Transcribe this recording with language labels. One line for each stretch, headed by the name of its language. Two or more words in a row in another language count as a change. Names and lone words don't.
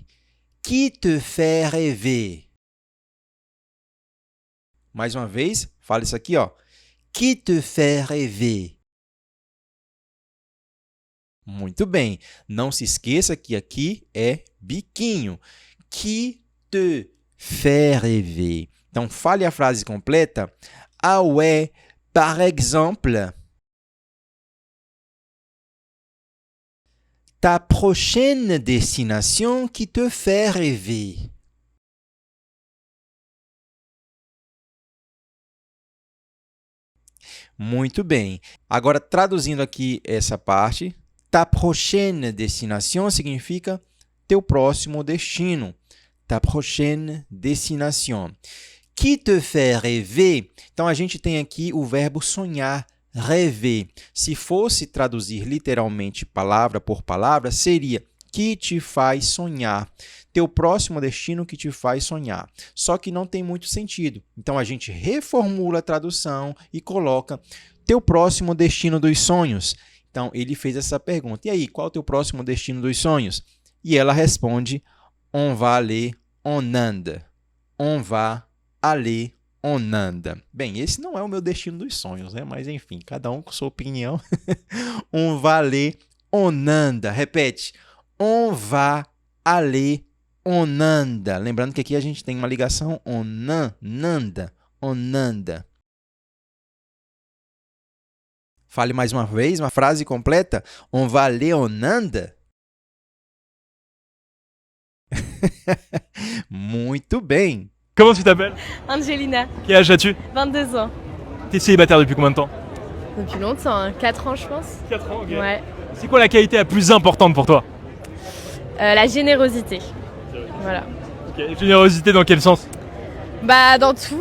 French: Qui te fait rêver.
Portuguese: Mais uma vez, fala isso aqui, ó.
French: Qui te fait rêver.
Portuguese: Muito bem. Não se esqueça que aqui é biquinho.
French: Qui te fait rêver.
Portuguese: Então, fale a frase completa.
French: Ah ouais, par exemple, ta prochaine destination qui te fait rêver.
Portuguese: Muito bem. Agora, traduzindo aqui essa parte,
French: ta prochaine destination
Portuguese: significa teu próximo destino.
French: Ta prochaine destination. Qui te fait rêver?
Portuguese: Então, a gente tem aqui o verbo sonhar. Rêver. Se fosse traduzir literalmente palavra por palavra, seria que te faz sonhar. Teu próximo destino que te faz sonhar. Só que não tem muito sentido. Então, a gente reformula a tradução e coloca teu próximo destino dos sonhos. Então, ele fez essa pergunta. E aí, qual é o teu próximo destino dos sonhos? E ela responde,
French: on va aller en Inde. On va aller en Inde.
Portuguese: Bem, esse não é o meu destino dos sonhos, né? Mas enfim, cada um com sua opinião.
French: On va aller en Inde. Repete. On va aller en Inde.
Portuguese: Lembrando que aqui a gente tem uma ligação
French: en Inde. En Inde.
Portuguese: Fale mais uma vez, uma frase completa.
French: On va aller en Inde.
Portuguese: Muito bem.
French: Comment tu t'appelles? Angelina, Quel âge as-tu? 22 ans. T'es célibataire depuis combien de temps? Depuis longtemps, hein, 4 ans je pense. 4 ans, ok. Ouais. C'est quoi la qualité la plus importante pour toi? La générosité. Voilà. Ok. Générosité dans quel sens? Bah dans tout.